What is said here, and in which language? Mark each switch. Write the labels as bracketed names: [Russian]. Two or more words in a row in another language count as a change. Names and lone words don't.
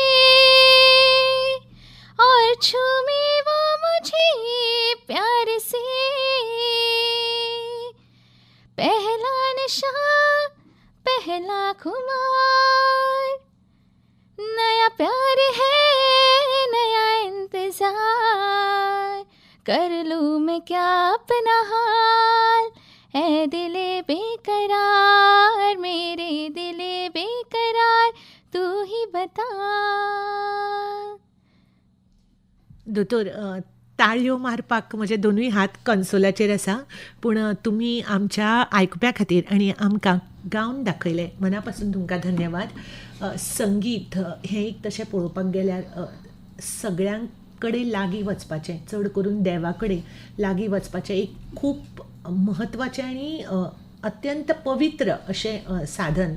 [Hindi] और छूमे वो मुझे प्यार से, पहला नशा पहला खुमार, नया प्यार है नया इंतजार, कर लूँ मैं क्या अपना हाल, ऐ दिले बेकरार मेरे दिले बेकरार, तू ही बता. [Konkani] दोतोर ताळयो मारपाक म्हजे दोनूय हात कन्सोलाचेर आसा, पूण तुमी आमच्या आयकप्या खातीर आनी आमकां गावन दाखयलें, मना पासून तुमकां धन्यवाद. संगीत हें एक तशें पळोवपाक गेल्यार सगळ्यांक कडेन लागीं वचपाचें, चड करून देवा कडेन लागीं वचपाचें एक खूब म्हत्वाचें आनी अत्यंत पवित्र अशें साधन.